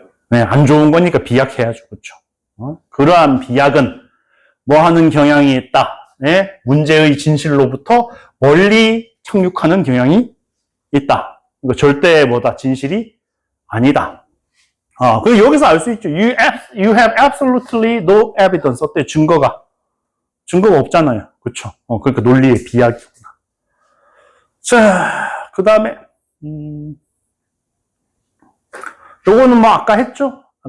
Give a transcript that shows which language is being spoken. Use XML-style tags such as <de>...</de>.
<ko>네, 안 좋은 거니까 비약해야죠. 그쵸? 그러한 비약은 뭐 하는 경향이 있다. 네? 문제의 진실로부터 멀리 착륙하는 경향이 있다. 이거 절대 진실이 아니다. 그리고 여기서 알 수 있죠.</ko> <en>You have absolutely no evidence.</en> <ko>어때? 증거가 없잖아요. 그쵸? 그러니까 논리의 비약이구나. 자, 그 다음에, 요거는 아까 했죠?</ko>